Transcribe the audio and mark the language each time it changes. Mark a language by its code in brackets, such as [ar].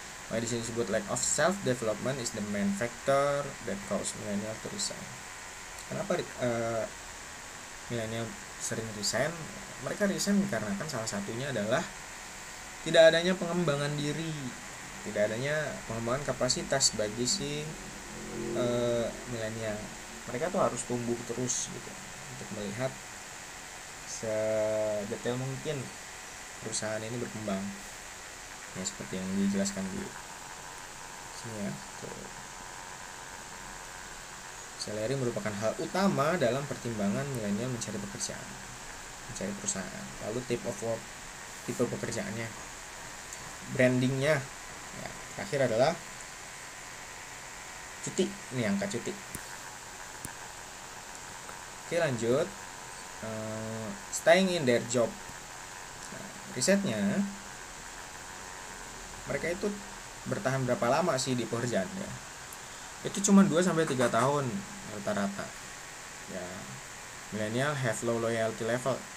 [id] Maka di sini disebut [en] lack of self development is the main factor that cause millennial to resign. [id] Kenapa milenial sering resign? Mereka resign dikarenakan salah satunya adalah tidak adanya pengembangan diri, tidak adanya pengembangan kapasitas bagi si milenial. Mereka tuh harus tumbuh terus gitu untuk melihat sedetail mungkin perusahaan ini berkembang. Ya seperti yang dijelaskan di sini ya. Tuh. Salary merupakan hal utama dalam pertimbangan milenial mencari pekerjaan, mencari perusahaan. Lalu [en] type of work, [id] tipe pekerjaannya, brandingnya. Ya, terakhir adalah cuti. Ini angka cuti. Oke, lanjut. [en] Staying in their job. [id] Nah, risetnya mereka itu bertahan berapa lama sih di pekerjaannya? Itu cuma 2-3 tahun rata-rata. [en] Ya, millennial have low loyalty level.